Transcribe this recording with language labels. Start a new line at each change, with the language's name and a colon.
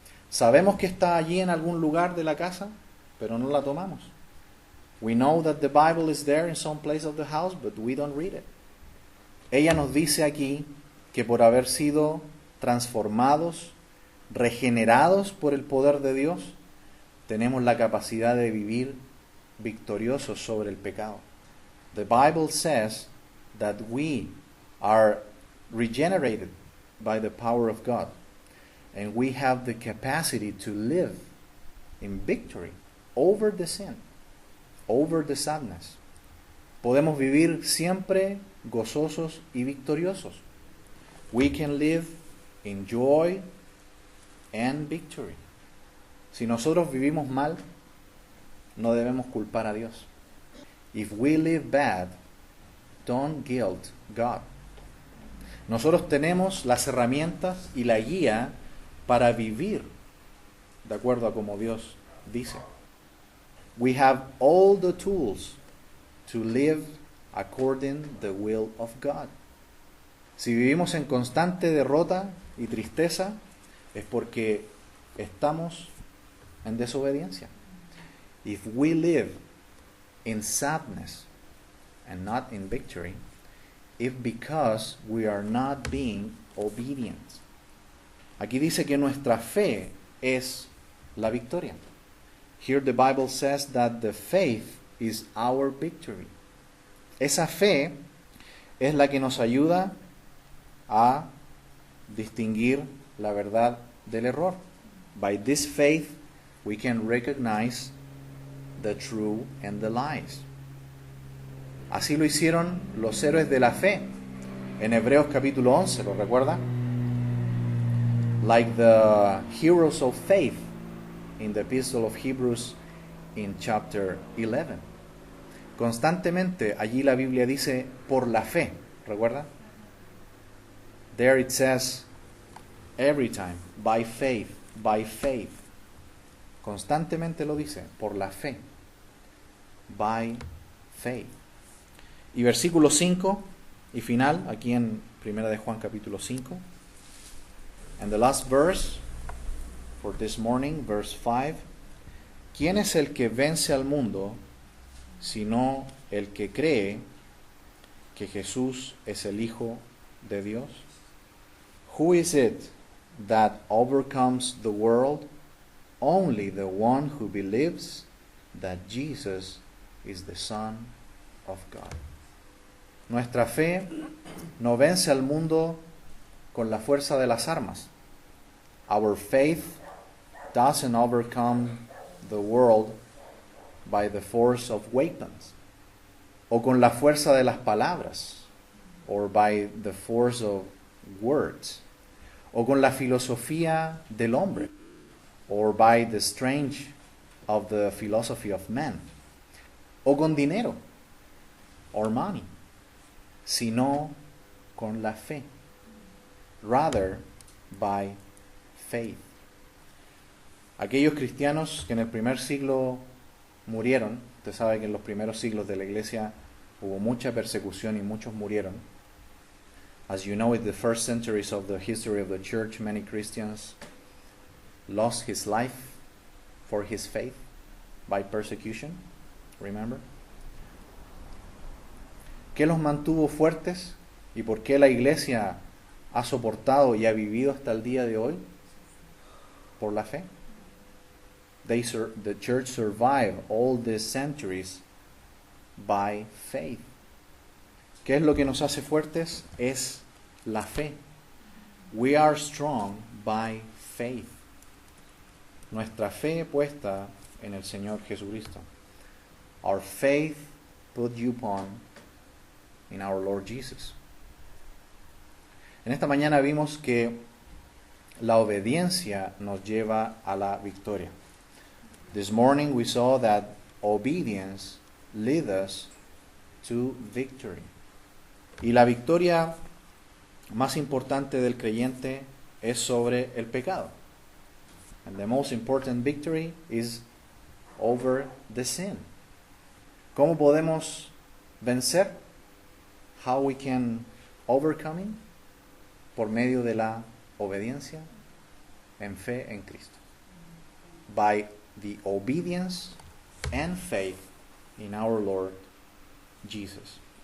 Spanish: Sabemos que está allí en algún lugar de la casa, pero no la tomamos.
English: We know that the Bible is there in some place of the house, but we don't read it.
Spanish: Ella nos dice aquí que por haber sido transformados, regenerados por el poder de Dios, tenemos la capacidad de vivir victoriosos sobre el pecado.
English: The Bible says that we are regenerated by the power of God, and we have the capacity to live in victory over the sin, over the sadness.
Spanish: Podemos vivir siempre gozosos y victoriosos.
English: We can live in joy and victory.
Spanish: Si nosotros vivimos mal, no debemos culpar a Dios.
English: If we live bad, don't guilt God.
Spanish: Nosotros tenemos las herramientas y la guía para vivir de acuerdo a como Dios dice.
English: We have all the tools to live according the will of God.
Spanish: Si vivimos en constante derrota y tristeza, es porque estamos en desobediencia.
English: If we live in sadness and not in victory, it's because we are not being obedient.
Spanish: Aquí dice que nuestra fe es la victoria.
English: Here the Bible says that the faith is our victory.
Spanish: Esa fe es la que nos ayuda a distinguir la verdad del error.
English: By this faith, we can recognize the true and the lies.
Spanish: Así lo hicieron los héroes de la fe en Hebreos capítulo 11, ¿lo recuerda?
English: Like the heroes of faith in the Epistle of Hebrews in chapter 11.
Spanish: Constantemente allí la Biblia dice por la fe, ¿recuerda?
English: There it says every time, by faith, by faith.
Spanish: Constantemente lo dice, por la fe,
English: by faith.
Spanish: Y versículo 5 y final, aquí en 1 de Juan capítulo 5.
English: And the last verse for this morning, verse 5.
Spanish: ¿Quién es el que vence al mundo, sino el que cree que Jesús es el Hijo de Dios?
English: Who is it that overcomes the world? Only the one who believes that Jesus is the Son of God.
Spanish: Nuestra fe no vence al mundo con la fuerza de las armas.
English: Our faith doesn't overcome the world by the force of weapons,
Spanish: o con la fuerza de las palabras,
English: or by the force of words,
Spanish: o con la filosofía del hombre,
English: or by the strength of the philosophy of man,
Spanish: o con dinero,
English: or money,
Spanish: sino con la fe,
English: rather by faith.
Spanish: Aquellos cristianos que en el primer siglo murieron, usted sabe que en los primeros siglos de la iglesia hubo mucha persecución y muchos murieron.
English: As you know, in the first centuries of the history of the church, many Christians lost his life for his faith by persecution. Remember?
Spanish: ¿Qué los mantuvo fuertes y por qué la iglesia ha soportado y ha vivido hasta el día de hoy? Por la fe.
English: The church survived all these centuries by faith.
Spanish: ¿Qué es lo que nos hace fuertes? Es la fe.
English: We are strong by faith.
Spanish: Nuestra fe puesta en el Señor Jesucristo.
English: Our faith put you upon in our Lord Jesus.
Spanish: En esta mañana vimos que la obediencia nos lleva a la victoria.
English: This morning we saw that obedience leads us to victory.
Spanish: Y la victoria más importante del creyente es sobre el pecado.
English: And the most important victory is over the sin.
Spanish: ¿Cómo podemos vencer?
English: How we can overcome it?
Spanish: Por medio de la obediencia en fe en Cristo.
English: By the obedience and faith in our Lord Jesus.